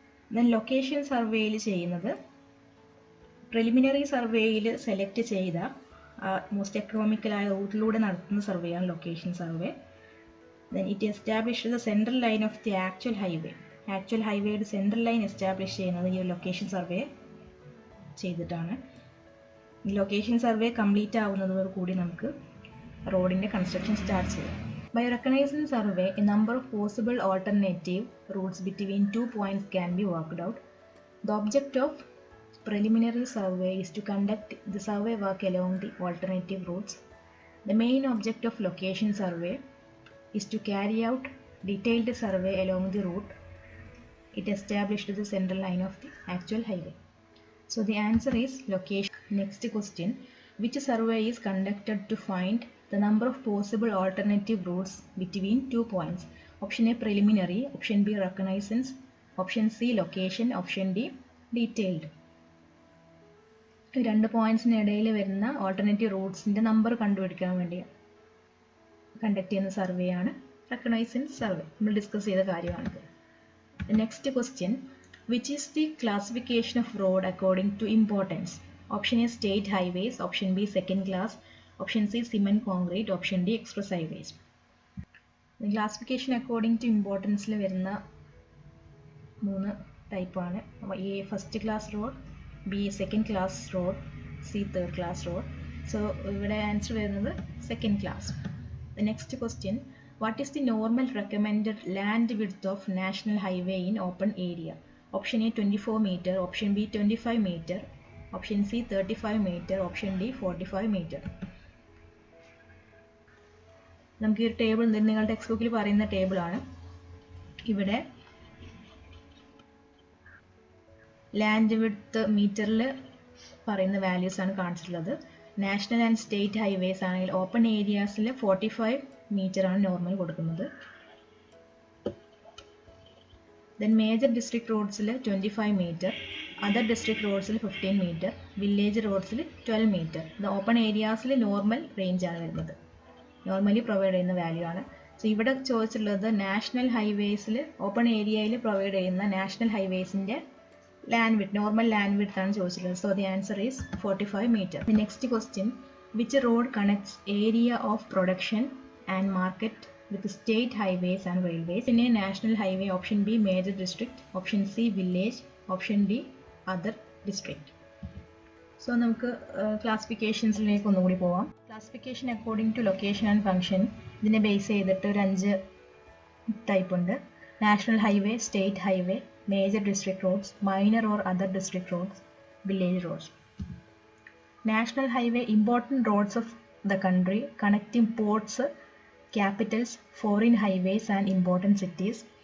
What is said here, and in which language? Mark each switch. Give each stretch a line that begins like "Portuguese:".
Malayalam: Then location സർവേയിൽ ചെയ്യുന്നത് preliminary സർവേയിൽ സെലക്ട് ചെയ്ത മോസ്റ്റ് എക്കണോമിക്കലായ റൂട്ടിലൂടെ നടത്തുന്ന സർവേയാണ് location survey.
English: Then it establishes the central line of the actual highway.
Malayalam: Actual ഹൈവേയുടെ സെൻട്രൽ ലൈൻ എസ്റ്റാബ്ലിഷ് ചെയ്യുന്നത് ഈ ലൊക്കേഷൻ സർവേ ചെയ്തിട്ടാണ്. ഈ ലൊക്കേഷൻ സർവേ കംപ്ലീറ്റ് ആവുന്നതോടുകൂടി നമുക്ക് റോഡിൻ്റെ കൺസ്ട്രക്ഷൻ സ്റ്റാർട്ട് ചെയ്യാം.
English: By recognizing survey, a number of possible alternative routes between 2 points can be worked out. The object of preliminary survey is to conduct the survey work along the alternative routes. The main object of location survey is to carry out detailed survey along the route it established the central line of the actual highway. So the answer is location. Next question, which survey is conducted to find the number of possible alternative routes between 2 points? Option A, preliminary. Option B, reconnaissance. Option C, location. Option D, detailed.
Malayalam: 2 പോയിന്റ്സിനിടയിൽ വരുന്ന alternative റൂട്ട്സിൻ്റെ number കണ്ടുപിടിക്കാൻ വേണ്ടി conduct ചെയ്യുന്ന സർവേയാണ് reconnaissance survey. നമ്മൾ discuss ചെയ്ത കാര്യമാണിത്.
English: Next question, which is the classification of road according to importance? Option A, state highways. Option B, second class. Option C, cement concrete. Option D, express highways. The classification according to importance
Malayalam: വരുന്ന 3 ടൈപ്പാണ്.
English: A, first class road, B, second class road, C, third class road.
Malayalam: So ഇവിടെ answer വരുന്നത് second class.
English: The next question, what is the normal recommended land width of national highway in open area? Option A, 24 meter. Option B, 25 meter. Option C, 35 meter. Option D, 45 meter.
Malayalam: നമുക്ക് ഈ table നിങ്ങളുടെ text ബുക്കിൽ പറയുന്ന ടേബിളാണ്. ഇവിടെ land width മീറ്ററിൽ പറയുന്ന values ആണ് കാണിച്ചിട്ടുള്ളത്. നാഷണൽ ആൻഡ് സ്റ്റേറ്റ് ഹൈവേസ് ആണെങ്കിൽ ഓപ്പൺ ഏരിയാസിൽ 45 മീറ്റർ ആണ് നോർമൽ കൊടുക്കുന്നത്. Then major district റോഡ്സിൽ 25 metre, other district റോഡ്സിൽ 15 metre, village റോഡ്സിൽ 12 metre. ഇത് ഓപ്പൺ ഏരിയാസിൽ നോർമൽ റേഞ്ച് ആണ് വരുന്നത്, നോർമലി പ്രൊവൈഡ് ചെയ്യുന്ന വാല്യൂ ആണ്. സോ ഇവിടെ ചോദിച്ചിട്ടുള്ളത് നാഷണൽ ഹൈവേസിൽ ഓപ്പൺ ഏരിയയിൽ പ്രൊവൈഡ് ചെയ്യുന്ന national ഹൈവേസിൻ്റെ
English: land width, normal land width
Malayalam: ആണ് ചോദിച്ചിട്ടുള്ളത്.
English: So the answer is 45 meter. The next question, which road connects area of production and market with state highways and railways? In a national highway, option B, major district, option C, village, option D, other district.
Malayalam: So നമുക്ക് ക്ലാസിഫിക്കേഷൻസിലേക്ക് ഒന്നുകൂടി പോവാം. Classification according to location and function ഇതിനെ base ചെയ്തിട്ട് ഒരു 5 type ഉണ്ട്.
English: National highway, state highway, major district roads, minor or other district roads, village roads. National highway, important roads of the country connecting ports, capitals, foreign highways and important cities.